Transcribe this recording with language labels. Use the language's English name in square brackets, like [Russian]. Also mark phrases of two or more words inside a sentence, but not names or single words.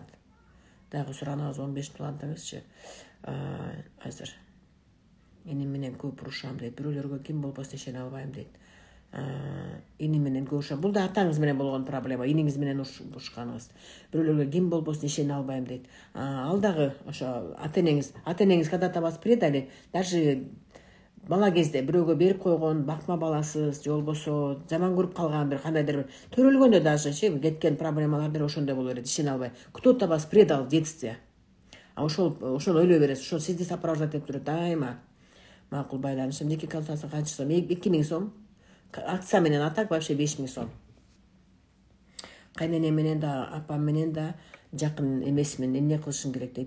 [Kyrgyz] Дагы суранабыз 15 тулантыңызчы. Азыр иним менен көп урушам дейт. Бирөөлөргө ким болбосун ишене албайм дейт. Иним менен көп урушам. Бул да атаңыз менен болгон проблема. Иниңиз менен урушканыңыз. Бирөөлөргө ким болбосун ишене албайм дейт. Ал дагы ошо ата-энеңиз [Russian] когда-то вас предали. [Kyrgyz] Даже бала кезде бирөөгө берип койгон бакма баласыз, же болбосо жаман көрүп калган бир кандайдыр бир төрөлгөндө даже кеткен проблемалар ошондой боло берет, ишене албай. [Russian] Кто-то вас предал в детстве. [Kyrgyz] Ошону ойлой бересиз. Ошол сизди сопровождать этип турат дайыма. Макул байланышым. Жеке консультация канча сом? 2000 сом. Акция менен атак вообще 5000 сом. Кайненем менен да, апам менен да жакын эмесмин. Эмне кылышым керек дейт.